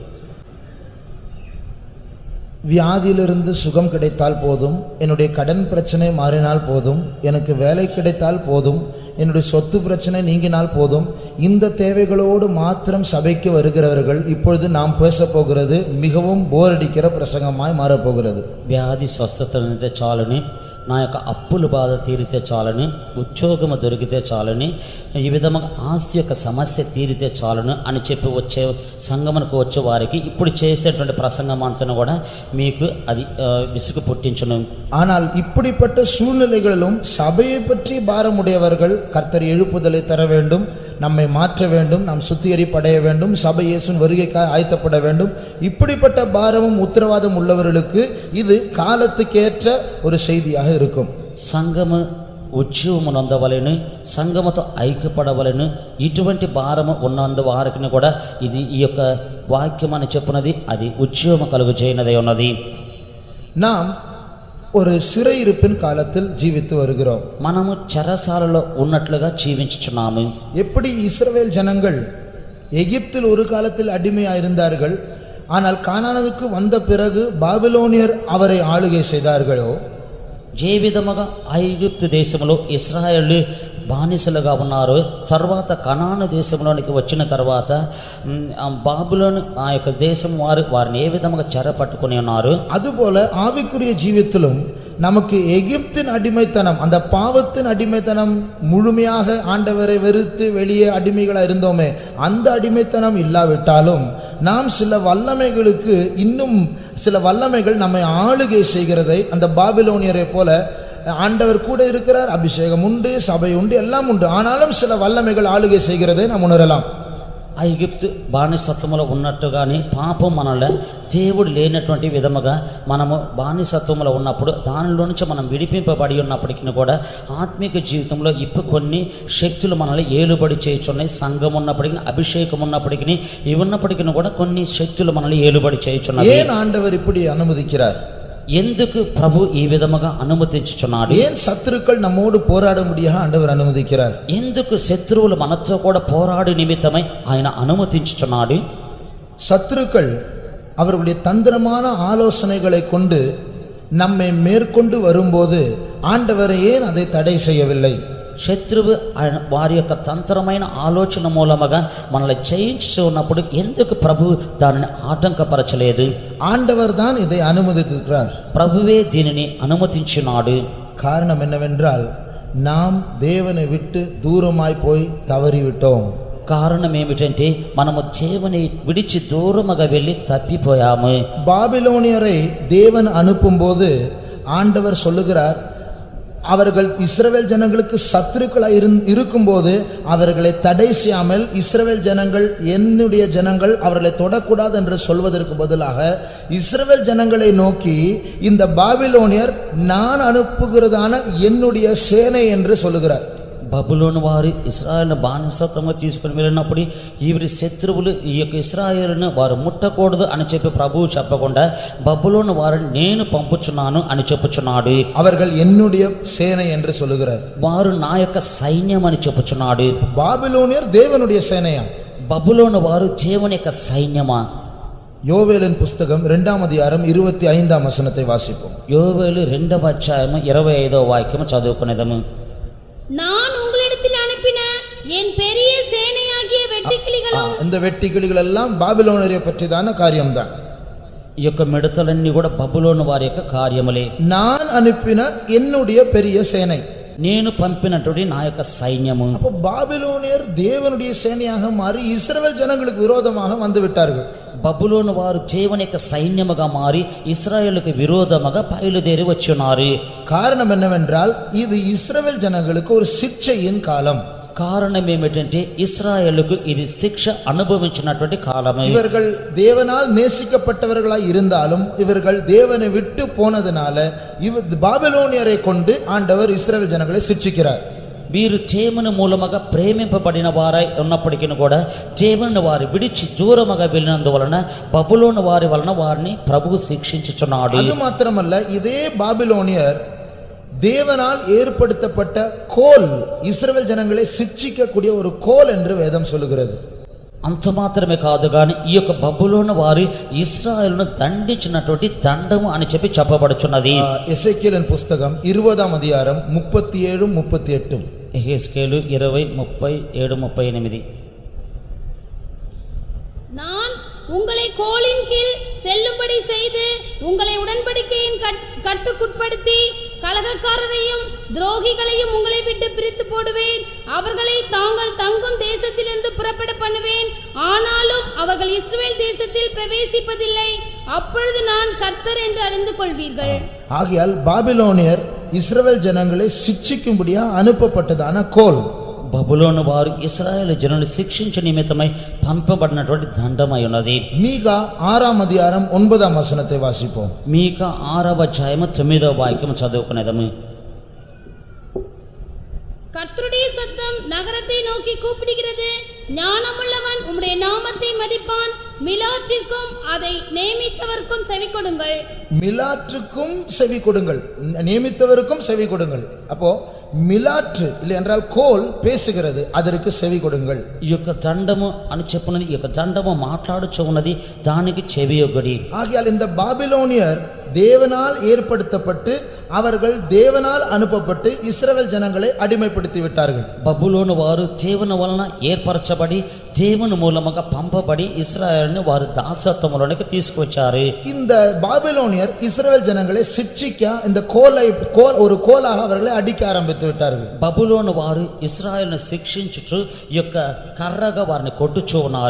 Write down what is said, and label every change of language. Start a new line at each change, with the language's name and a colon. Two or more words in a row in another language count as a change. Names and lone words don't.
Tamil: வியாதியிலிருந்து சுகம் கிடைத்தால் போதும், என்னுடைய கடன் பிரச்சனை மாறினால் போதும், எனக்கு வேலை கிடைத்தால் போதும், என்னுடைய சொத்து பிரச்சனை நீங்கினால் போதும், இந்த தேவைகளோடு மாத்திரம் சபைக்கு வருகிறவர்கள் இப்பொழுது நாம் பேச போகிறது மிகவும் போர் அடிக்கிற பிரசங்கமாய் மாறப்போகிறது.
Telugu: వ్యాధి స్వస్థత చాలని, నా యొక్క అప్పుల బాధ తీరితే చాలని, ఉద్యోగము దొరికితే చాలని, ఈ విధంగా ఆస్తి యొక్క సమస్య తీరితే చాలను అని చెప్పి వచ్చే సంగమనకు వచ్చే వారికి ఇప్పుడు చేసేటువంటి ప్రసంగం అంతా కూడా మీకు అది విసుగు పుట్టించును.
Tamil: ஆனால் இப்படிப்பட்ட சூழ்நிலைகளிலும் சபையை பற்றி பாரமுடையவர்கள் கர்த்தர் எழுப்புதலை தர வேண்டும், நம்மை மாற்ற வேண்டும், நாம் சுத்திகரிப்படைய வேண்டும், சபை இயேசுவின் வருகைக்காக ஆயத்தப்பட வேண்டும். இப்படிப்பட்ட பாரமும் உத்தரவாதம் உள்ளவர்களுக்கு இது காலத்துக்கேற்ற ஒரு செய்தியாக இருக்கும்.
Telugu: సంఘము ఉద్యోగము నొందవలెను, సంఘముతో ఐక్యపడవలెను. ఇటువంటి భారము ఉన్నందు వారికి కూడా ఇది ఈ యొక్క వాక్యం అని చెప్పున్నది అది ఉద్యోగం కలుగు చేయనదే ఉన్నది.
Tamil: நாம் ஒரு சிறையிருப்பின் காலத்தில் ஜீவித்து வருகிறோம்.
Telugu: మనము చెరసాలలో ఉన్నట్లుగా జీవించుచున్నాము.
Tamil: எப்படி இஸ்ரவேல் ஜனங்கள் எகிப்தில் ஒரு காலத்தில் அடிமையாயிருந்தார்கள், ஆனால் கானானுக்கு வந்த பிறகு பாபிலோனியர் அவரை ஆளுகை செய்தார்களோ,
Telugu: ఏ విధముగా ఐగుప్తు దేశంలో ఇశ్రాయేలు బానిసలుగా ఉన్నారు, తర్వాత కనాను దేశంలోనికి వచ్చిన తర్వాత బాబులోని ఆ యొక్క దేశం వారిని ఏ విధముగా చెరపట్టుకుని ఉన్నారు,
Tamil: அதுபோல ஆவிக்குரிய ஜீவித்திலும் நமக்கு எகிப்தின் அடிமைத்தனம், அந்த பாவத்தின் அடிமைத்தனம் முழுமையாக ஆண்டவரை வெறுத்து வெளியே அடிமைகளாக இருந்தோமே, அந்த அடிமைத்தனம் இல்லாவிட்டாலும் நாம் சில வல்லமைகளுக்கு, இன்னும் சில வல்லமைகள் நம்மை ஆளுகை செய்கிறதை, அந்த பாபிலோனியரை போல ஆண்டவர் கூட இருக்கிறார், அபிஷேகம் உண்டு, சபை உண்டு, எல்லாம் உண்டு, ஆனாலும் சில வல்லமைகள் ஆளுகை செய்கிறதை நாம் உணரலாம்.
Telugu: ఐగుప్తు బానిసత్వములో ఉన్నట్టుగానే పాపం మనలో దేవుడు లేనటువంటి విధముగా మనము బానిసత్వములో ఉన్నప్పుడు దానిలో నుంచి మనం విడిపింపబడి ఉన్నప్పటికీ కూడా ఆత్మీయ జీవితంలో ఇప్పుడు కొన్ని శక్తులు మనల్ని ఏలుబడి చేయుచున్నాయి. సంఘం ఉన్నప్పటికీ, అభిషేకం ఉన్నప్పటికీ, ఇవి ఉన్నప్పటికీ కూడా కొన్ని శక్తులు మనల్ని ఏలుబడి చేయుచున్నాయి.
Tamil: ஏன் ஆண்டவர் இப்படி அனுமதிக்கிறார்?
Telugu: ఎందుకు ప్రభు ఈ విధముగా అనుమతించుచున్నాడు?
Tamil: ஏன் சத்துருக்கள் நம்மோடு போராட முடியாத ஆண்டவர் அனுமதிக்கிறார்?
Telugu: ఎందుకు శత్రువులు మనతో కూడా పోరాడు నిమిత్తమై ఆయన అనుమతించుచున్నాడు?
Tamil: சத்துருக்கள் அவர்களுடைய தந்திரமான ஆலோசனைகளை கொண்டு நம்மை மேற்கொண்டு வரும்போது ஆண்டவர் ஏன் அதை தடை செய்யவில்லை?
Telugu: శత్రువు వారి యొక్క తంత్రమైన ఆలోచన మూలముగా మనల్ని చేయించున్నప్పుడు ఎందుకు ప్రభు దానిని ఆటంకపరచలేదు?
Tamil: ஆண்டவர் தான் இதை அனுமதித்திருக்கிறார்.
Telugu: ప్రభువే దీనిని అనుమతించినాడు.
Tamil: காரணம் என்னவென்றால் நாம் தேவனை விட்டு தூரமாய் போய் தவறிவிட்டோம்.
Telugu: కారణం ఏమిటంటే మనము దేవుని విడిచి దూరముగా వెళ్ళి తప్పిపోయాము.
Tamil: பாபிலோனியரை தேவன் அனுப்பும்போது ஆண்டவர் சொல்லுகிறார், அவர்கள் இஸ்ரவேல் ஜனங்களுக்கு சத்துருக்களாய் இருக்கும்போது அவர்களை தடை செய்யாமல், இஸ்ரவேல் ஜனங்கள் என்னுடைய ஜனங்கள், அவர்களை தொடக்கூடாது என்று சொல்வதற்கு பதிலாக இஸ்ரவேல் ஜனங்களை நோக்கி இந்த பாபிலோனியர் நான் அனுப்புகிறதான என்னுடைய சேனை என்று சொல்லுகிறார்.
Telugu: బబులోను వారు ఇశ్రాయేలును బానిసత్వంగా తీసుకుని వెళ్ళినప్పుడు వీరి శత్రువులు ఈ యొక్క ఇశ్రాయేలును వారు ముట్టకూడదు అని చెప్పి ప్రభువు చెప్పకుండా బబులోను వారిని నేను పంపుచున్నాను అని చెప్పుచున్నాడు.
Tamil: அவர்கள் என்னுடைய சேனை என்று சொல்லுகிறார்.
Telugu: వారు నా యొక్క సైన్యం అని చెప్పుచున్నాడు.
Tamil: பாபிலோனியர் தேவனுடைய சேனையா?
Telugu: బబులోను వారు దేవుని యొక్క సైన్యమా?
Tamil: யோவேலின் புஸ்தகம் 2ஆம் அதிகாரம் 25ஆம் வசனத்தை வாசிப்போம்.
Telugu: யோவேలు 2వ అధ్యాయం 25వ వాక్యం చదువుకునేదము.
Tamil: நான் உங்களிடத்தில் அனுப்பின என் பெரிய சேனையாகிய வெட்டுக்கிளிகளும், இந்த வெட்டுக்கிளிகள் எல்லாம் பாபிலோனியரை பற்றிதான காரியம்தான்.
Telugu: ఈ యొక్క మిడతలన్నీ కూడా బబులోను వారి యొక్క కార్యములే.
Tamil: நான் அனுப்பின என்னுடைய பெரிய சேனை.
Telugu: నేను పంపినటువంటి నా యొక్క సైన్యము.
Tamil: அப்போ பாபிலோனியர் தேவனுடைய சேனையாக மாறி இஸ்ரவேல் ஜனங்களுக்கு விரோதமாக வந்து விட்டார்கள்.
Telugu: బబులోను వారు దేవుని యొక్క సైన్యముగా మారి ఇశ్రాయేలుకు విరోధముగా బయలుదేరి వచ్చున్నారు.
Tamil: காரணம் என்னவென்றால் இது இஸ்ரவேல் ஜனங்களுக்கு ஒரு சிட்சையின் காலம்.
Telugu: కారణం ఏమిటంటే ఇశ్రాయేలుకు ఇది శిక్ష అనుభవించినటువంటి కాలమే.
Tamil: இவர்கள் தேவனால் நேசிக்கப்பட்டவர்களாய் இருந்தாலும் இவர்கள் தேவனை விட்டு போனதுனால பாபிலோனியரை கொண்டு ஆண்டவர் இஸ்ரவேல் ஜனங்களை சிட்சிக்கிறார்.
Telugu: వీరు దేవుని మూలముగా ప్రేమింపబడిన వారై ఉన్నప్పటికీ కూడా దేవుని వారు విడిచి దూరముగా వెళ్ళినందువలన బబులోను వారి వలన వారిని ప్రభువు శిక్షించుచున్నాడు.
Tamil: அது மாத்திரமல்ல, இதே பாபிலோனியர் தேவனால் ஏற்படுத்தப்பட்ட கோல் இஸ்ரவேல் ஜனங்களை சிட்சிக்கக்கூடிய ஒரு கோல் என்று வேதம் சொல்லுகிறது.
Telugu: అంత మాత్రమే కాదు కానీ ఈ యొక్క బబులోను వారి ఇశ్రాయేలును దండించినటువంటి దండము అని చెప్పి చెప్పబడుచున్నది.
Tamil: எசேக்கியேலின் புஸ்தகம் 20ஆம் அதிகாரம் 37 38. எசேக்கியேல் 20:37-38. நான் உங்களை கோலின் கீழ் செல்லும்படி செய்து உங்களை உடன்படிக்கையின் கட்டுக்குட்படுத்தி கலகக்காரரையும் துரோகிகளையும் உங்களை விட்டு பிரித்து போடுவேன். அவர்களை தாங்கள் தங்கும் தேசத்திலிருந்து புறப்பட பண்ணுவேன். ஆனாலும் அவர்கள் இஸ்ரவேல் தேசத்தில் பிரவேசிப்பதில்லை. அப்பொழுது நான் கர்த்தர் என்று அறிந்து கொள்வீர்கள். ஆகையால் பாபிலோனியர் இஸ்ரவேல் ஜனங்களை சிட்சிக்கும்படியா அனுப்பப்பட்டதான கோல்.
Telugu: బబులోను వారు ఇశ్రాయేలు జనులను శిక్షించే నిమిత్తమై పంపబడినటువంటి దండమై ఉన్నది.
Tamil: மீகா 6ஆம் அதிகாரம் 9ஆம் வசனத்தை வாசிப்போம்.
Telugu: మీకా 6వ అధ్యాయము 9వ వాక్యం చదువుకునేదము.
Tamil: கர்த்தருடைய சத்தம் நகரத்தை நோக்கி கூப்பிடுகிறது. ஞானமுள்ளவன் உம்முடைய நாமத்தை மதிப்பான். மிலாற்றிற்கும் அதை நியமித்தவருக்கும் செவி கொடுங்கள். மிலாற்றுக்கும் செவி கொடுங்கள், நியமித்தவருக்கும் செவி கொடுங்கள். அப்போ మిలాట్రు இல்லை என்றால் கோல் பேசுகிறது, அதற்கு செவி கொடுங்கள்.
Telugu: ఈ యొక్క దండము అని చెప్పున్నది, ఈ యొక్క దండము మాట్లాడుచు ఉన్నది, దానికి చెవియొగ్గడి.
Tamil: ஆகையால் இந்த பாபிலோனியர் தேவனால் ஏற்படுத்தப்பட்டு அவர்கள் தேவனால் அனுப்பப்பட்டு இஸ்ரவேல் ஜனங்களை அடிமைப்படுத்தி விட்டார்கள்.
Telugu: బబులోను వారు దేవుని వలన ఏర్పరచబడి దేవుని మూలముగా పంపబడి ఇశ్రాయేలును వారు దాసత్వములోనికి తీసుకొచ్చారు.
Tamil: இந்த பாபிலோனியர் இஸ்ரவேல் ஜனங்களை சிட்சிக்க இந்த ஒரு கோலாக அவர்களை அடிக்க ஆரம்பித்து விட்டார்கள்.
Telugu: బబులోను వారు ఇశ్రాయేలును శిక్షించుచు ఈ యొక్క కర్రగా వారిని కొట్టుచూ ఉన్నారు.